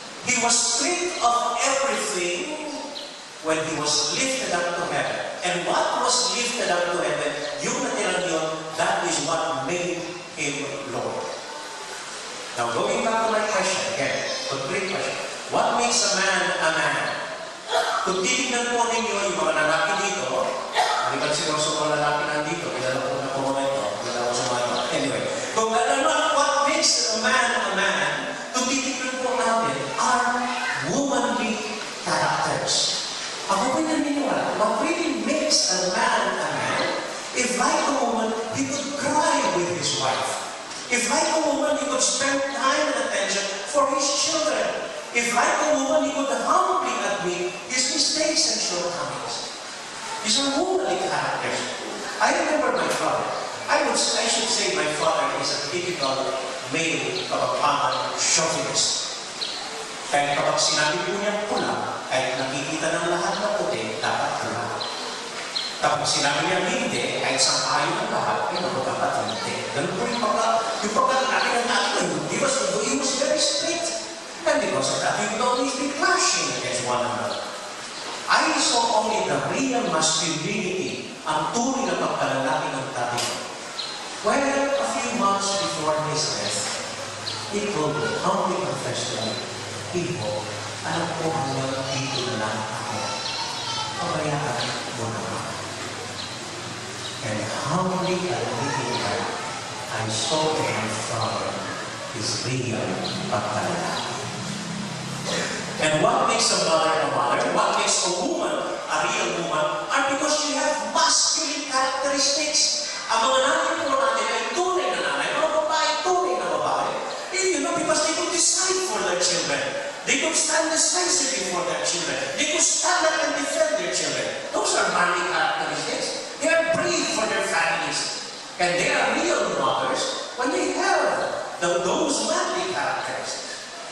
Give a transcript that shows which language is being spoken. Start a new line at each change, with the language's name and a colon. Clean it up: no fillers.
English: He was stripped of everything when He was lifted up to heaven. And what was lifted up to heaven,
Filipino: yung natirang yun,
English: that is what made Him Lord. Now, going back to my question, again, complete question. What makes a man a man?
Filipino: Kung titignan po ninyo yung mga lalaki dito, maliban siguro sa mga lalaki nandito, kilala ko na po mga ito, kilala ko sa mga ito.
English: Anyway, kung what makes a man,
Filipino: kung titignan po natin,
English: are womanly characters.
Filipino: Ako po naniniwala,
English: what really makes a man, if like a woman, he could cry with his wife. If like a woman, he could spend time and attention for his children. If like a woman, he could humbly admit his mistakes and shortcomings. These are womanly characters. I remember my father. I should say my father is a typical male Kapampangan chauvinist.
Filipino: Kahit kapag sinabi po niyang pula, kahit nakikita ng lahat na puti, dapat pula. Kapag sinabi niya hindi, kahit sangkayo ng lahat, ay naku, dapat hindi. Ganun po yung pagkakalaki ng ating hindi
English: was very strict. And because of that, we would always be clashing against one another. I saw only the real masculinity,
Filipino: ang tunay na pagkalalaki ng David.
English: When a few months before his death, he told me, humbly confessed to me, people,
Filipino: alam ko hanggang dito na lang ako. Pabayaan mo naman.
English: And humbly admitting that I saw in my father his real pagkalalaki. And what makes a mother? What makes a woman a real woman? Are because she has masculine characteristics.
Filipino: Ang mga nanay po natin ay tunay na nanay, mga babae, tunay na babae.
English: You know, because they could decide for their children. They could stand decisively for their children. They could stand up and defend their children. Those are manly characteristics. They are brave for their families. And they are real mothers when they have those manly characteristics.